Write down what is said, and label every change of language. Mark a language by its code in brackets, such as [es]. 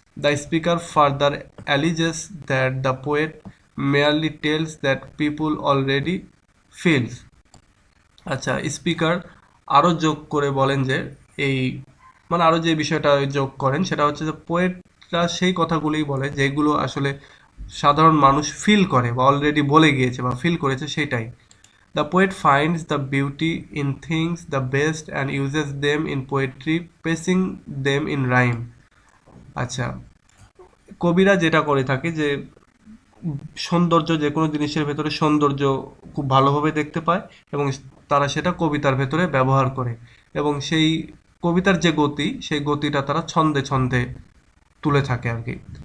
[en] The speaker further alleges that the poet merely tells that people already feels. [bn] আচ্ছা, speaker আরও যোগ করে বলেন যে এই মানে আরও যে বিষয়টা যোগ করেন সেটা হচ্ছে যে পোয়েটরা সেই কথাগুলোই বলে যেগুলো আসলে সাধারণ মানুষ ফিল করে বা অলরেডি বলে গিয়েছে বা ফিল করেছে, সেটাই। [en] The poet finds the beauty in things the best and uses them in poetry, placing them in rhyme. [bn] আচ্ছা, কবিরা যেটা করে থাকে যে সৌন্দর্য, যে কোনো জিনিসের ভেতরে সৌন্দর্য খুব ভালোভাবে দেখতে পায়, এবং তারা সেটা কবিতার ভেতরে ব্যবহার করে, এবং সেই কবিতার যে গতি, সেই গতিটা তারা ছন্দে ছন্দে তুলে থাকে আর কি।